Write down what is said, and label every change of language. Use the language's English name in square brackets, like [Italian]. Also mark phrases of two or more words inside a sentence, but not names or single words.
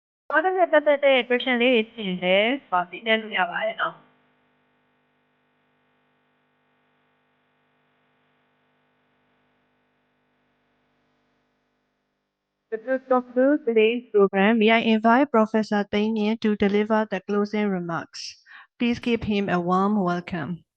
[Burmese] ဘာသာသက်သက်တဲ့ question လေးတွေရှိတယ်။ပါပြီးတဲ့လို့ရပါတယ်နော်။ [English] To conclude today's program, may I invite Professor THEIN to deliver the closing remarks. Please give him a warm welcome.